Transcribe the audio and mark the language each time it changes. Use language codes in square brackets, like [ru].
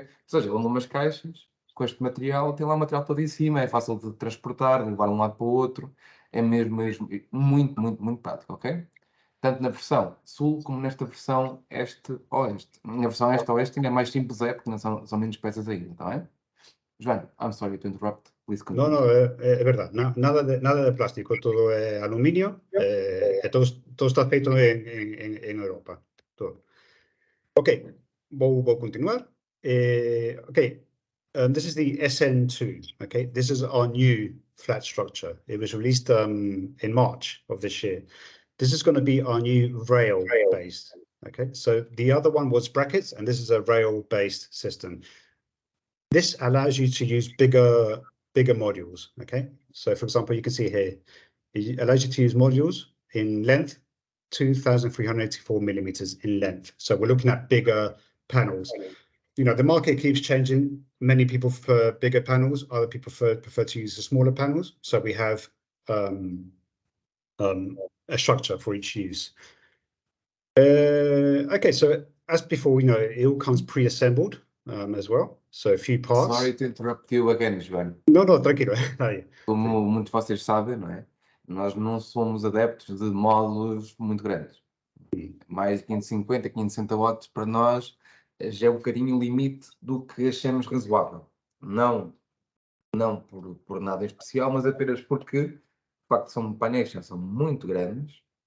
[pt] Ou seja, vão umas caixas com este material, tem lá o material todo em cima, é fácil de transportar, de levar de um lado para o outro, é mesmo muito, muito, muito prático, ok? Tanto na versão sul como nesta versão este-oeste. Na versão este-oeste ainda é mais simples, porque não são menos peças ainda, está bem? [en] João, I'm sorry to interrupt, please continue. [es] No, es verdad, nada de plástico, todo es aluminio, todo está feito en Europa. Todo. Ok, voy a continuar. [en] Okay, this is the SN2. Okay, this is our new flat structure. It was released in March of this year. This is going to be our new rail-based. Okay, so the other one was brackets, and this is a rail-based system. This allows you to use bigger modules. Okay, so for example, you can see here, it allows you to use modules in length 2,384 millimeters in length. So we're looking at bigger panels. The market keeps changing. Many people prefer bigger panels. Other people prefer to use the smaller panels. So we have a structure for each use. Okay, so as before, it all comes pre-assembled as well. So a few parts. Sorry to interrupt you again, João. [pt] No, tranquilo. Como muitos de vocês sabem, não é? Nós não somos adeptos de módulos muito grandes. Mais de 550, 560 watts para nós já é um bocadinho o limite do que achamos razoável. Não por nada em especial, mas apenas porque, de facto, são painéis que são muito grandes.